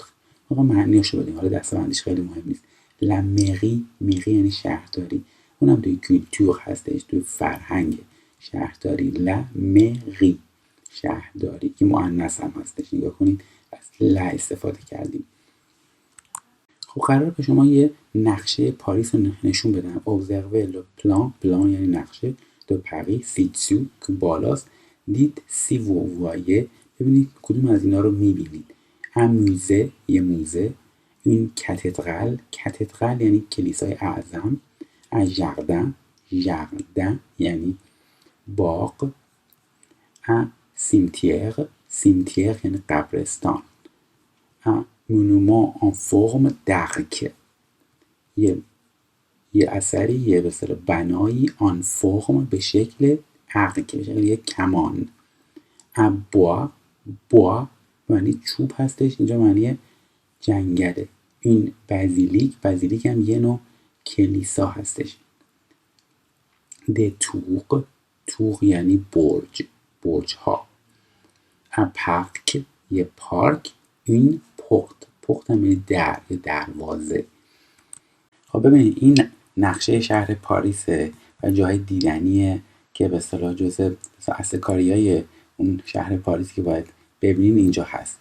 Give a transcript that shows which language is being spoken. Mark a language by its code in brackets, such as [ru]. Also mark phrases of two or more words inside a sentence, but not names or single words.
[fa] آقا معنیشو بدیم، حالا دسته‌بندیش خیلی مهم نیست. [fr] la mairie [fa] یعنی شهرداری، اونم توی کلتور هستش، توی فرهنگ شهرداری. [fr] la mairie [fa] شهرداری که مؤنث هم هستش، نگاه کنید از لا استفاده کردیم. خب قراره که شما یه نقشه پاریس رو نشون بدم. [fr] observez le plan [fa] یعنی نقشه [fr] de Paris ci-dessous [fa] که بالاست. [fr] dites si vous voyez [fa] ببینید کدوم از اینا رو میبینید. [fr] un musée [fa] یه موزه. [fr] une cathédrale [fa] یعنی کلیسای اعظم. [fr] un jardin [fa] یعنی باغ. [fr] un cimetière [fa] یعنی قبرستان. [fr] un monument en forme d'arc [fa] یه اثری، یه به اصطلاح بنایی [fr] en forme [fa] به شکل arc، به شکل یک کمان. [fr] un bois [fa] معنی چوب هستش، اینجا معنی جنگله. این بازیلیک هم یه نوع کلیسا هستش. [fr] des tours [fa] تور یعنی برج ها. پارک یه پارک. این پخت هم یعنی در یا دروازه. خب ببینید این نقشه شهر پاریسه و جای دیدنیه که به اصطلاح جزء اصل کاریای اون شهر پاریس که باید ببینین اینجا هست.